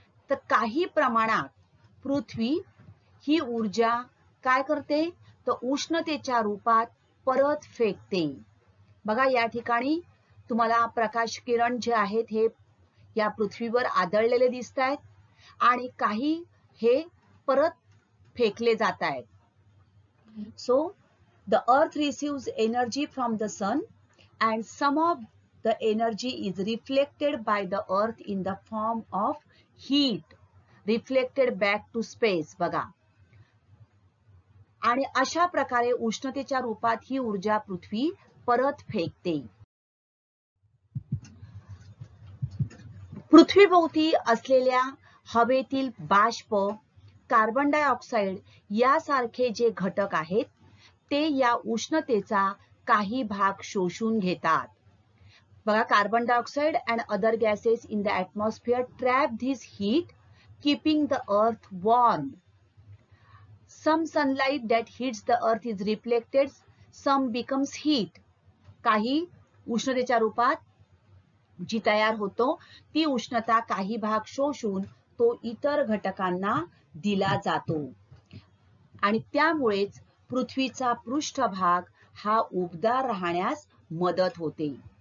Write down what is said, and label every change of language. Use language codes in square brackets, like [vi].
[mr] तर काही प्रमाणात पृथ्वी ही ऊर्जा काय करते? तर उष्णतेच्या रूपात परत फेकते. बघा या ठिकाणी तुम्हाला प्रकाश किरण जे आहेत हे या पृथ्वीवर आदळलेले दिसत आहेत आणि काही हे परत फेकले जात आहेत. [en] So the earth receives energy from the sun and some of the energy is reflected by the earth in the form of heat reflected back to space. [mr] बघा आणि अशा प्रकारे उष्णतेच्या रूपात ही ऊर्जा पृथ्वी परत फेकते. पृथ्वीभोवती असलेल्या हवेतील बाष्प, कार्बन डायऑक्साइड यासारखे जे घटक आहेत ते या उष्णतेचा काही भाग शोषून घेतात. बघा [en] Carbon dioxide and other gases in the atmosphere trap this heat keeping the earth warm. Some sunlight that hits the earth is reflected, some becomes heat. [mr] काही उष्णतेच्या रूपात जी तयार होतो ती उष्णता काही भाग शोषून तो इतर घटकांना दिला जातो आणि त्यामुळेच पृथ्वीचा पृष्ठभाग हा उबदार राहण्यास मदत होते.